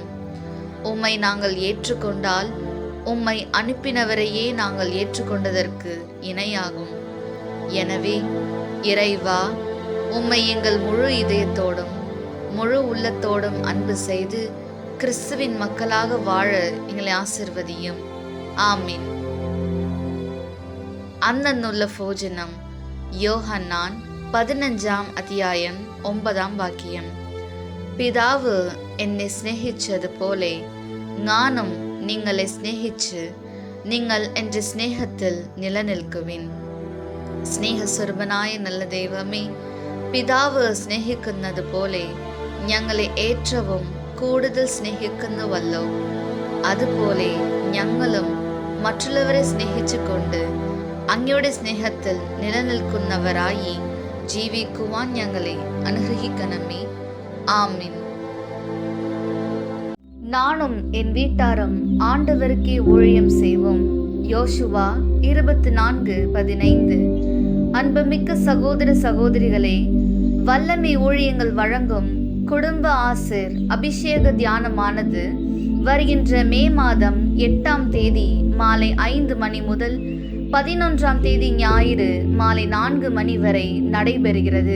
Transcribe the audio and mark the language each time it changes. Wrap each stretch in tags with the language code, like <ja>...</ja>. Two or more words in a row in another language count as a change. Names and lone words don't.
<ta>உம்மை நாங்கள் ஏற்றுக்கொண்டால் உம்மை அனுப்பினவரையே நாங்கள் ஏற்றுக்கொண்டதற்கு இணையாகும். எனவே இறைவா, உம்மை எங்கள் முழு இதயத்தோடும் முழு உள்ளத்தோடும் அன்பு செய்து கிறிஸ்துவின் மக்களாக வாழ எங்களை ஆசிர்வதியும். ஆமீன்.</ta> <ml>അന്നുള്ള ഭോജനം. യോഹന്നാൻ 15 അധ്യായം 9 വാക്യം. പിതാവ് എന്നെ സ്നേഹിച്ചതുപോലെ ഞാനും നിങ്ങളെ സ്നേഹിച്ച് നിങ്ങൾ എൻ്റെ സ്നേഹത്തിൽ നിലനിൽക്കുവിൻ. സ്നേഹസ്വരൂപനായ നല്ല ദൈവമേ, പിതാവ് സ്നേഹിക്കുന്നത് പോലെ ഞങ്ങളെ ഏറ്റവും കൂടുതൽ സ്നേഹിക്കുന്നുവല്ലോ. അതുപോലെ ഞങ്ങളും മറ്റുള്ളവരെ സ്നേഹിച്ചുകൊണ്ട് അങ്ങയുടെ സ്നേഹത്തിൽ നിലനിൽക്കുന്നവരായി ജീവിക്കുവാൻ ഞങ്ങളെ അനുഗ്രഹിക്കണമേ. ആമീൻ.</ml> <ta>நானும் என் வீட்டாரும் ஆண்டவருக்கே ஊழியம் செய்வோம். யோசுவா 24:15. அன்புமிக்க சகோதர சகோதரிகளே, வல்லமை ஊழியங்கள் வழங்கும் குடும்ப ஆசிர் அபிஷேக தியானமானது வருகின்ற மே மாதம் 8ஆம் தேதி மாலை 5 மணி முதல் 11ஆம் தேதி ஞாயிறு மாலை 4 மணி வரை நடைபெறுகிறது.</ta>